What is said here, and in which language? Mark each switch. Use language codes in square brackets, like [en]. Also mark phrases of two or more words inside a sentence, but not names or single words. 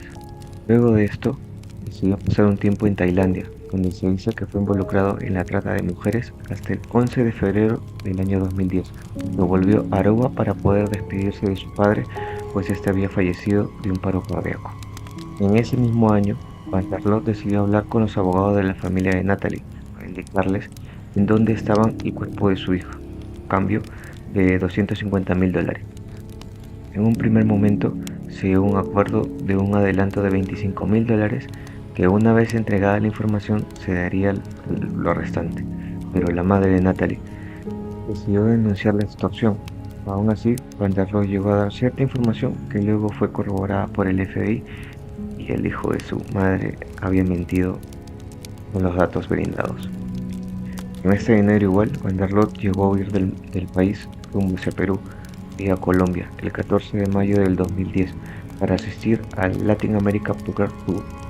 [es] Luego de esto, decidió pasar un tiempo en Tailandia, donde se dice que fue involucrado en la trata de mujeres hasta el 11 de febrero del año 2010. Lo volvió a Aruba para poder despedirse de su padre, pues este había fallecido de un paro cardíaco. En ese mismo año, van der Sloot decidió hablar con los abogados de la familia de Natalie para indicarles en dónde estaban el cuerpo de su hija, a cambio de $250,000. En un primer momento se llegó a un acuerdo de un adelanto de $25,000, que una vez entregada la información se daría lo restante, pero la madre de Natalie decidió denunciar la extorsión. Aún así, van der Sloot llegó a dar cierta información que luego fue corroborada por el FBI, y el hijo de su madre había mentido con los datos brindados. Con este dinero igual, Van der Lot llegó a huir del país rumbo hacia Perú y a Colombia el 14 de mayo del 2010 para asistir al Latin America Poker Tour.